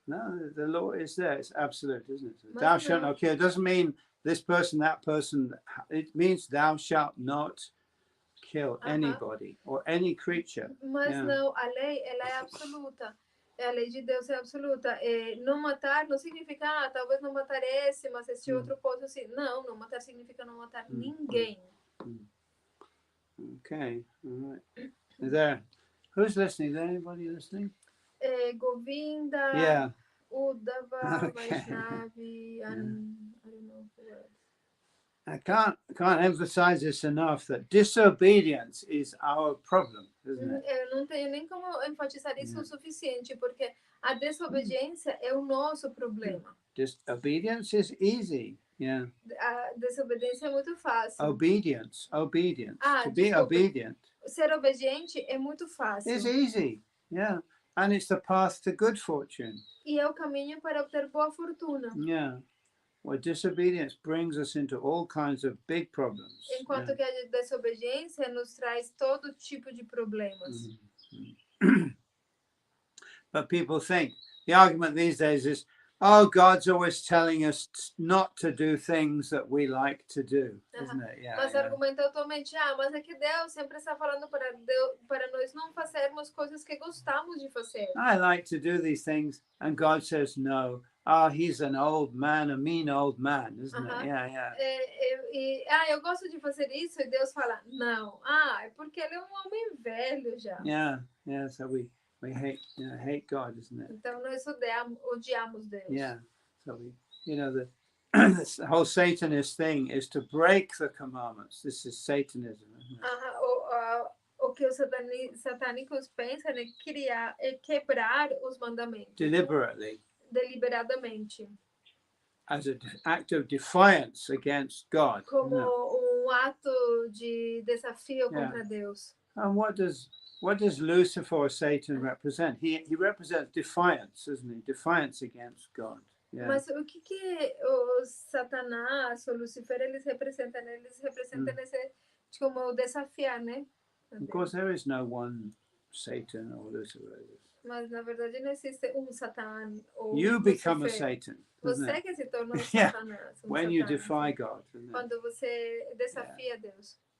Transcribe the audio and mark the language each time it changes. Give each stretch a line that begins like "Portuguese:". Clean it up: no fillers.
English: No, the law is there. It's absolute, isn't it? Thou shalt not kill. It doesn't mean this person, that person. It means thou shalt not kill anybody or any creature.
Portuguese: Mas não, a lei, ela é absoluta. A lei de Deus é absoluta. Não matar não significa, talvez não matar esse, mas este outro pode sim. Não matar significa não matar ninguém.
English: Okay, all right. Who's listening? Is there anybody listening? Govinda, Uddhava, Vaishnavi, and I don't know who else. I can't emphasize this enough that disobedience is our problem, isn't it?
Portuguese: Eu não tenho nem como enfatizar isso o suficiente, porque a desobediência é o nosso problema.
English: Disobedience is easy. Yeah.
Portuguese: A desobediência é muito fácil.
English: Obedience. To be obedient.
Portuguese: Ser obediente é muito fácil.
English: It's easy. Yeah. And it's the path to good fortune.
Portuguese: E é o caminho para obter boa fortuna.
English: Yeah. Well, disobedience brings us into all kinds of big problems.
Portuguese: Enquanto que a desobediência nos traz todo tipo de problemas.
English: But people think the argument these days is, oh, God's always telling us not to do things that we like to do, isn't it? Yeah.
Portuguese: Mas argumenta atualmente, mas é que Deus sempre está falando para nós não fazermos coisas que gostamos de fazer.
English: I like to do these things, and God says no. He's an old man, a mean old man, isn't it? Yeah.
Portuguese: Eu gosto de fazer isso, e Deus fala, não. É porque ele é homem velho já.
English: Yeah. So we hate God, isn't it?
Portuguese: Então nós odiamos Deus.
English: Yeah. So we, the whole Satanist thing is to break the commandments. This is Satanism, isn't it?
Portuguese: O que os satânicos pensam é quebrar os mandamentos. Deliberadamente.
English: As an act of defiance against God.
Portuguese: Como ato de desafio contra Deus.
English: And what does Lucifer or Satan represent? He represents defiance, doesn't he? Defiance against God. Yeah.
Portuguese: Mas o que o Satanás ou Lucifer eles representam? Eles representam esse como desafiar, né?
English: Of course, there is no one Satan or Lucifer.
Portuguese: Mas na verdade não existe Satã ou
English: You become a Satan.
Portuguese: Você que se torna Satanás.
English: When you defy God.
Portuguese: Quando você desafia Deus.